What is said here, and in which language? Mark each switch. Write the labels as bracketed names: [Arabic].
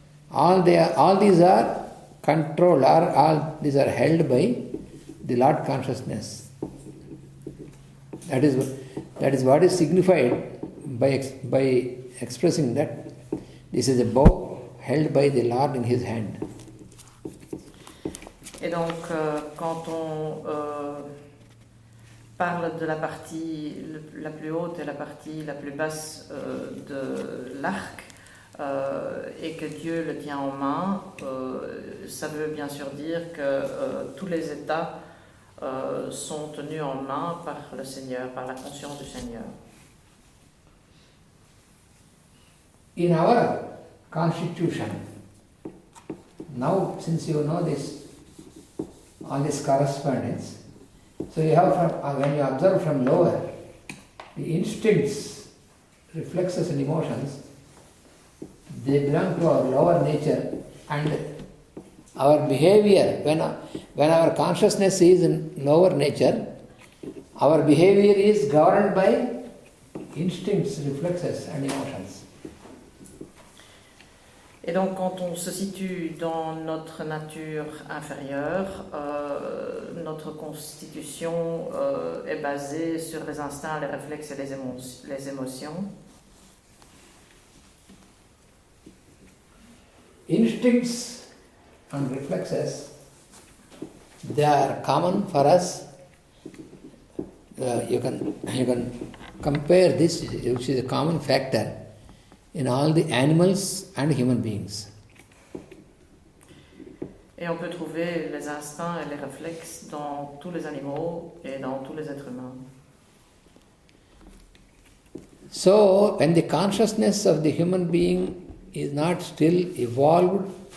[English] All these are controlled, all these are held by the Lord consciousness. That is what is signified by expressing that this is a bow held by the Lord in his hand. [French] Et donc, quand on parle de la partie la plus haute et la partie la plus basse de l'arc, et que Dieu le tient en main, ça veut bien sûr dire que tous les états sont tenus en main par le Seigneur, par la conscience du Seigneur. [English] In our constitution, now since you know all this correspondence, so you have when you observe from lower, the instincts, reflexes and emotions, they belong to our lower nature, and our behavior, when our consciousness is in lower nature, our behavior is governed by instincts, reflexes and emotions. [French] Et donc, quand on se situe dans notre nature inférieure, notre constitution est basée sur les instincts, les réflexes et les émotions. [English] Instincts and reflexes, they are common for us. You can compare this, which is a common factor in all the animals and human beings. [French] Et on peut trouver les instincts et les réflexes dans tous les animaux et dans tous les êtres humains. [English] So, when the consciousness of the human being is not still evolved,